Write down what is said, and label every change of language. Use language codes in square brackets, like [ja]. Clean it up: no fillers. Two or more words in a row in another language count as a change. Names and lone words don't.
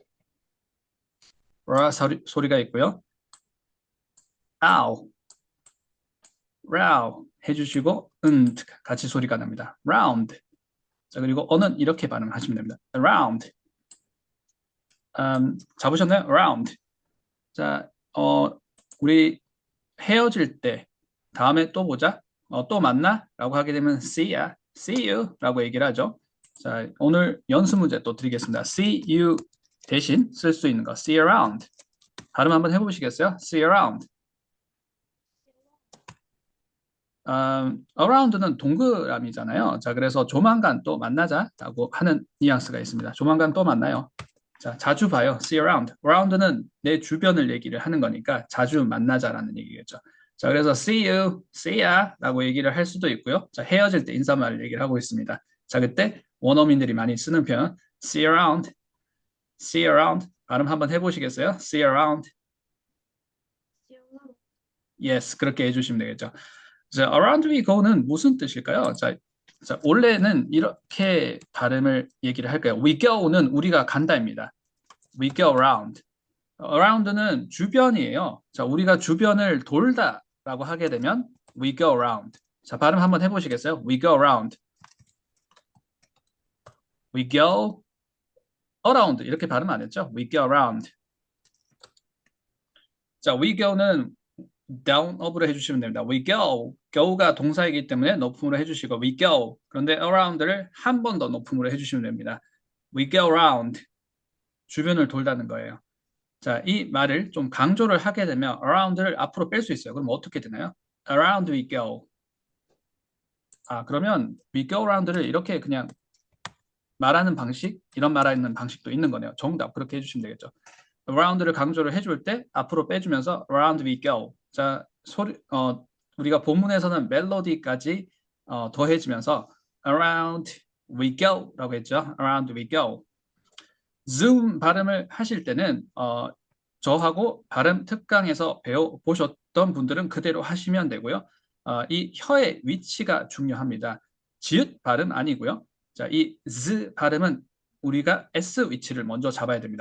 [ko] r 소리가 있고요. ow, row 해주시고 같이 소리가 납니다. round. 자, 그리고 어는 이렇게 발음하시면 됩니다. [en] around. 잡으셨나요? around. [ko] 자, 우리 헤어질 때 다음에 또 보자. 또 만나? 라고 하게 되면 [en] see ya, see you [ko] 라고 얘기를 하죠. 자, 오늘 연습 문제 또 드리겠습니다. [en] see you [ko] 대신 쓸 수 있는 거 [en] see around. [ko] 발음 한번 해보시겠어요? [en] see around. [ko] around는 동그라미잖아요. 자, 그래서 조만간 또 만나자라고 하는 뉘앙스가 있습니다. 조만간 또 만나요. 자, 자주 봐요. [en] see around. [ko] around는 내 주변을 얘기를 하는 거니까 자주 만나자라는 얘기겠죠. 자, 그래서 [en] see you, see ya [ko] 라고 얘기를 할 수도 있고요. 자, 헤어질 때 인사말을 얘기를 하고 있습니다. 자, 그때 원어민들이 많이 쓰는 표현 [en] see around, see around. [ko] 발음 한번 해보시겠어요? [en] see around. Yes, [ko] 그렇게 해주시면 되겠죠. 자, [en] around we go [ko] 는 무슨 뜻일까요? 자, 원래는 이렇게 발음을 얘기를 할까요? [en] we go [ko] 는 우리가 간다입니다. [en] we go around. [ko] around는 주변이에요. 자, 우리가 주변을 돌다라고 하게 되면 [en] we go around. [ko] 자, 발음 한번 해보시겠어요? [en] we go around. we go around. [ko] 이렇게 발음 안 했죠? [en] we go around. [ko] 자, [en] we go [ko] 는 [en] down up [ko] 으로 해주시면 됩니다. [en] we go. [ko] go가 동사이기 때문에 높음으로 해주시고 [en] we go. [ko] 그런데 around를 한 번 더 높음으로 해주시면 됩니다. [en] we go around. [ko] 주변을 돌다는 거예요. 자, 이 말을 좀 강조를 하게 되면 around를 앞으로 뺄 수 있어요. 그럼 어떻게 되나요? [en] around we go. [ko] 그러면 [en] we go around [ko] 를 이렇게 그냥 말하는 방식, 이런 말하는 방식도 있는 거네요. 정답 그렇게 해주시면 되겠죠. around를 강조를 해줄 때 앞으로 빼주면서 [en] around we go. [ko] 자, 우리가 본문에서는 멜로디까지 더해지면서 [en] around we go [ko] 라고 했죠. [en] around we go. [ko] zoom 발음을 하실 때는 저하고 발음 특강에서 배워보셨던 분들은 그대로 하시면 되고요. 이 혀의 위치가 중요합니다. 지읒 발음 아니고요. 자, 이 z 발음은 우리가 s 위치를 먼저 잡아야 됩니다.